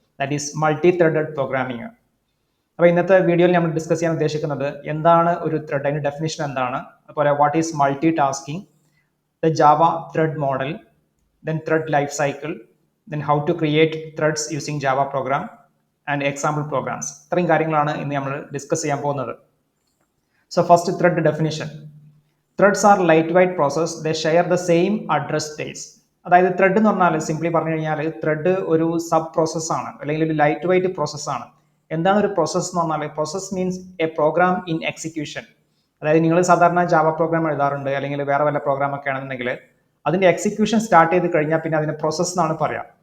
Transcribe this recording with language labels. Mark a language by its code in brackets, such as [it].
[en] That is multithreaded programming. [ml] അപ്പോൾ ഇന്നത്തെ വീഡിയോയിൽ നമ്മൾ ഡിസ്കസ് ചെയ്യാൻ ഉദ്ദേശിക്കുന്നത് എന്താണ് [en] ഒരു ത്രെഡ്, അതിൻ്റെ ഡെഫിനിഷൻ എന്താണ്, അതുപോലെ what is multitasking, the Java thread model, then thread life cycle, then how to create threads using Java program and example programs. [ml] ഇത്രയും കാര്യങ്ങളാണ് ഇന്ന് നമ്മൾ ഡിസ്കസ് ചെയ്യാൻ പോകുന്നത്. [en] So first, thread definition. Threads are lightweight process. They share the same address space. [ml] അതായത് thread എന്ന് പറഞ്ഞാൽ simply പറഞ്ഞു കഴിഞ്ഞാൽ ത്രെഡ് ഒരു സബ് പ്രോസസ് ആണ്, അല്ലെങ്കിൽ ഒരു ലൈറ്റ് വെയിറ്റ് പ്രോസസ് ആണ്. എന്താണ് ഒരു പ്രോസസ് എന്ന് പറഞ്ഞാൽ? [en] Process means a program in execution. [ml] അതായത് നിങ്ങൾ സാധാരണ ജാവ പ്രോഗ്രാം എഴുതാറുണ്ട്, അല്ലെങ്കിൽ വേറെ വല്ല പ്രോഗ്രാം ഒക്കെ ആണെന്നുണ്ടെങ്കിൽ അതിന്റെ എക്സിക്യൂഷൻ സ്റ്റാർട്ട് ചെയ്ത് കഴിഞ്ഞാൽ പിന്നെ അതിനെ പ്രോസസ് എന്നാണ് പറയാം.